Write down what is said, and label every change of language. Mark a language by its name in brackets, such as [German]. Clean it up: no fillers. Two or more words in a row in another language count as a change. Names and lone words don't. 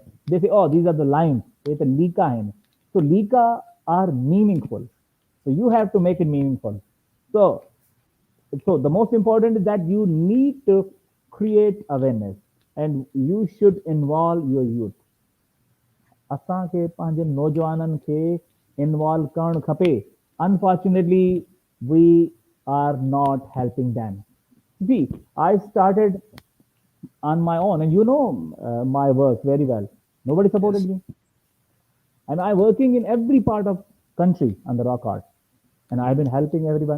[English] They say, oh, these are the lines, it's a [Hindi] लिखा है. [English] So lika are meaningful. So you have to make it meaningful. So the most important is that you need to create awareness and you should involve your youth. [Sindhi] असांखे पंहिंजे नौजवाननि खे इन्वॉल्व करणु खपे. [English] Unfortunately, we are not helping them. See, I started on my own, and my work very well. Nobody supported Yes. me, and I'm working in every part of country on the rock art, and I've been helping everyone.